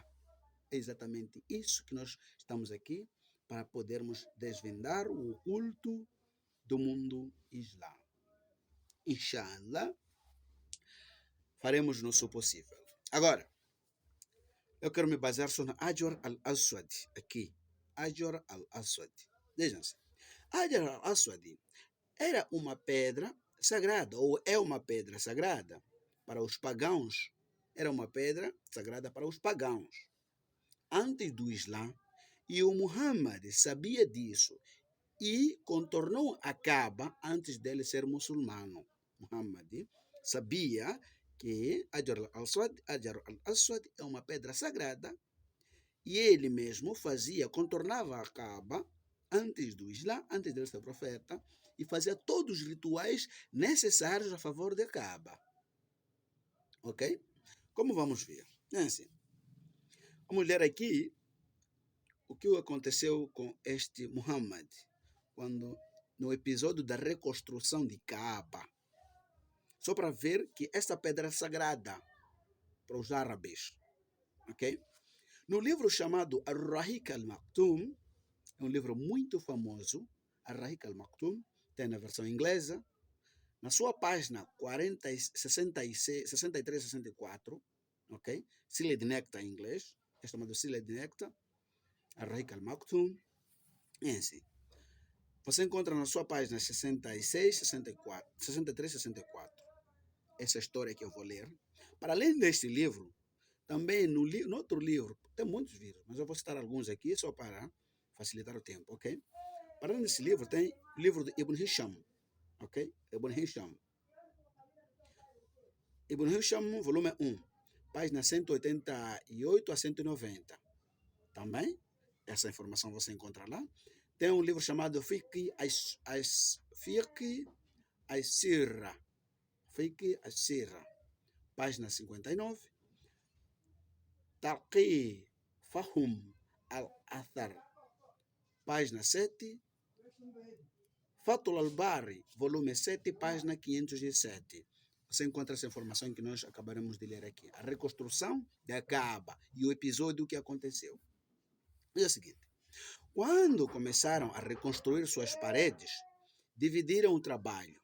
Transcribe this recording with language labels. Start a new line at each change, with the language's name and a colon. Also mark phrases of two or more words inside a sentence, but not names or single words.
Portuguese: É exatamente isso que nós estamos aqui para podermos desvendar o oculto do mundo islã.
Arabic: Inshallah,
Portuguese: faremos o nosso possível. Agora, eu quero me basear só na Hajar al-Aswad, aqui. Hajar al-Aswad. Vejam-se. Hajar al-Aswad era uma pedra sagrada, ou é uma pedra sagrada para os pagãos. Era uma pedra sagrada para os pagãos. Antes do Islã, e o Muhammad sabia disso e contornou a Kaaba antes dele ser muçulmano. Muhammad sabia que Hajar al-Aswad é uma pedra sagrada e ele mesmo contornava a Kaaba antes do Islã, antes dele ser profeta, e fazia todos os rituais necessários a favor da Kaaba. Ok? Como vamos ver? É assim. Vamos ler aqui o que aconteceu com este Muhammad quando no episódio da reconstrução de Kaaba. Só para ver que esta pedra é sagrada para os árabes. Ok? No livro chamado Ar-Rahiq al-Maktum, é um livro muito famoso, Ar-Rahiq al-Maktum, tem na versão inglesa, na sua página 66, 63 64, ok? Sealed Nectar em inglês, é chamado Sealed Nectar, Ar-Rahiq al-Maktum, é assim. Você encontra na sua página 66, 64, 63 64 essa história que eu vou ler. Para além deste livro, também no outro livro, tem muitos livros, mas eu vou citar alguns aqui só para facilitar o tempo, ok? Para além desse livro, tem o livro de Ibn Hisham, ok? Ibn Hisham. Ibn Hisham, volume 1, página 188 a 190. Também, essa informação você encontra lá. Tem um livro chamado Fiqh as-Sirra, Fiqh al-Sirra, página 59. Tarqi Fahum al-Athar, página 7. Fatul al-Bari, volume 7, página 507. Você encontra essa informação que nós acabaremos de ler aqui. A reconstrução da Kaaba e o episódio que aconteceu. É o seguinte. Quando começaram a reconstruir suas paredes, dividiram o trabalho.